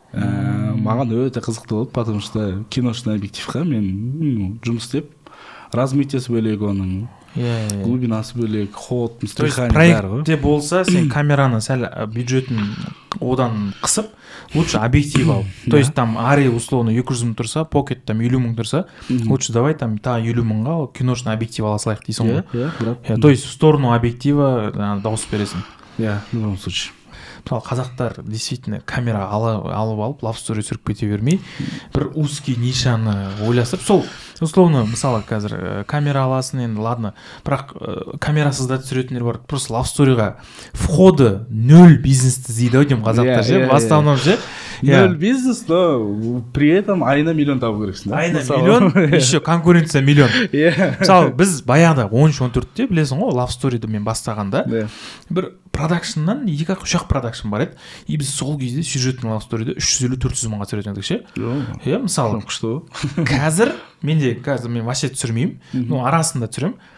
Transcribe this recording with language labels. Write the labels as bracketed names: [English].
[Kazakh] Маған өте қызықты болды, потому что киношный объективқа мен жұмыс істеп, размытиясы бөлек оның, глубинасы бөлек, ход, мстрихани бәрі ғой. Проектте болса, сен камераны сәл бюджетін одан қысып, лучше объектив ал. То есть там Ари условно 200 мың тұрса, Pocket там 50 мың тұрса, лучше давай там 50 мыңға киношный объектив ала салайық дейсің ғой. [Russian] То есть в сторону объектива дауыс бересің. В любом случае. [Kazakh] Мысалы қазақтар действительно камера алып алып лав стори түсіріп кете бермей, бір узкий нишаны ойласып, сол условно мысалы қазір камера аласың енді, ладно, бірақ камерасыз да түсіретіндер бар, просто лав сториға входы 0 бизнесті іздейді деймін қазақтар ше, в основном ше. 0 бизнес, но при этом айына миллион табу керексің. [Russian] Айына миллион, еще конкуренция миллион. [Kazakh] Мысалы біз баяғыда 13-14-те білесің ғой, лав сториді мен бастағанда бір продакшннан 2-3 продакшн бар еді, и біз сол кезде сюжетный лав сториді 350-400 мыңға түсіретін едік ше. Мысалы қазір мен вообще түсірмеймін, но арасында түсіремін.